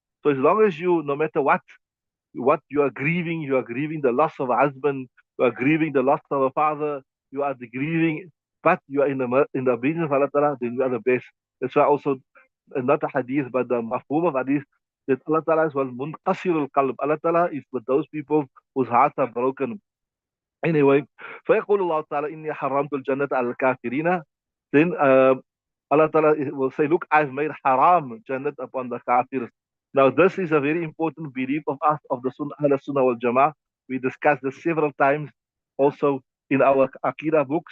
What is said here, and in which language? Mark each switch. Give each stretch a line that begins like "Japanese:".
English: So as long as you, no matter what you are grieving the loss of a husband, you are grieving the loss of a father, you are grieving, but you are in the obedience of Allah Ta'ala, then you are the best. That's why also, not a hadith, but the mafhum of hadith, that Allah Ta'ala is was munqasirul qalb. Allah Ta'ala is with those people whose hearts are broken. Anyway,
Arabic: فيقول الله تعالى إني حرمت الجنة على الكافرين.
English: Then Allah Ta'ala will say, look, I've made haram Jannat upon the kafirs. Now, this is a very important belief of us, of the Sunnah wal Jama'ah. We discussed this several times also in our Aqidah book.